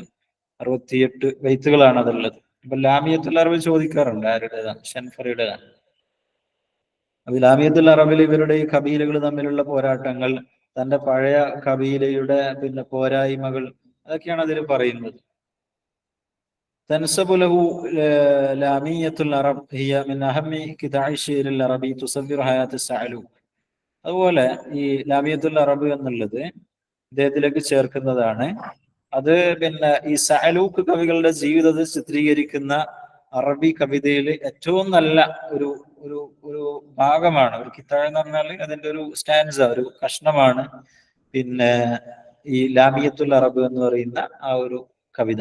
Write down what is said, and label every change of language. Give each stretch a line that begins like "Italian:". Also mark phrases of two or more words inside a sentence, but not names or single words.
Malayalam: 68 ബൈത്തുകളാണ് അതുള്ളത്. അപ്പൊ ലാമിയത്തുൽ അറബ് ചോദിക്കാറുണ്ട് ആരുടേതാണ്? ഷൻഫറയുടേതാണ്. അപ്പൊ ലാമിയത്തുൽ അറബിൽ ഇവരുടെ ഈ കബീലകൾ തമ്മിലുള്ള പോരാട്ടങ്ങൾ, തന്റെ പഴയ കബീലയുടെ പോരായ്മകൾ, അതൊക്കെയാണ് അതിൽ പറയുന്നത്.
Arabic: تنسب له لامية العرب هي من أهم قطع الشعر العربي تصور حياة السعلوك.
Malayalam: അതുപോലെ ഈ ലാമിയത്തുൽ അറബ് എന്നുള്ളത് ഇദ്ദേഹത്തിലേക്ക് ചേർക്കുന്നതാണ്. അത് ഈ സഅലൂക്ക് കവികളുടെ ജീവിതത്തെ ചിത്രീകരിക്കുന്ന അറബി കവിതയിൽ ഏറ്റവും നല്ല ഒരു ഒരു ഒരു ഭാഗമാണ്. ഒരു കിത്താഴ് എന്ന് പറഞ്ഞാൽ അതിന്റെ ഒരു സ്റ്റാൻസ, ഒരു കഷ്ണമാണ് പിന്നെ ഈ ലാമിയത്തുൽ അറബ് എന്ന് പറയുന്ന ആ ഒരു കവിത.